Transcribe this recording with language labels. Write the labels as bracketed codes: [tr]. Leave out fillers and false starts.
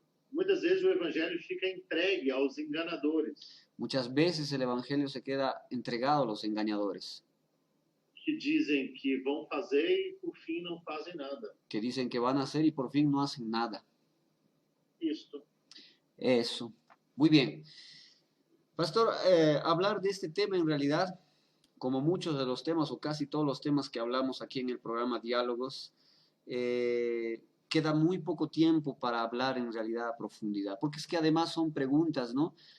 [pt] Muitas vezes o evangelho fica entregue aos enganadores, [es] Muchas veces el Evangelio se queda entregado a los engañadores, [pt] que dizem que vão fazer e por fim não fazem nada. [es] que dicen que van a hacer y por fin no hacen nada. [pt] Isto. [es] Eso. Muy bien. Pastor, hablar de este tema en realidad, como muchos de los temas o casi todos los temas que hablamos aquí en el programa Diálogos, queda muy poco tiempo para hablar en realidad a profundidad, porque es que además son preguntas, ¿no?